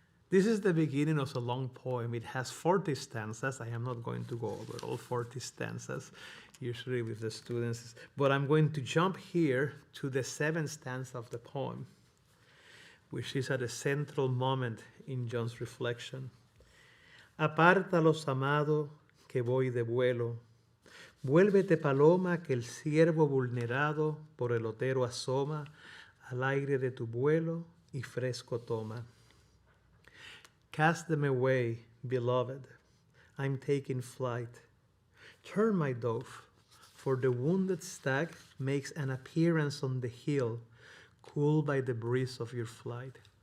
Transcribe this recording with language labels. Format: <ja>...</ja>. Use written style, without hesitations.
<en>This is the beginning of a long poem. It has 40 stanzas. I am not going to go over all 40 stanzas, usually with the students, but I'm going to jump here to the 7th stanza of the poem, which is at a central moment in John's reflection.</en> <es>Apártalos, amado, que voy de vuelo. Vuélvete, paloma, que el ciervo vulnerado por el otero asoma, al aire de tu vuelo y fresco toma.</es> <en>Cast them away, beloved, I'm taking flight. Turn, my dove, for the wounded stag makes an appearance on the hill, cooled by the breeze of your flight.</en>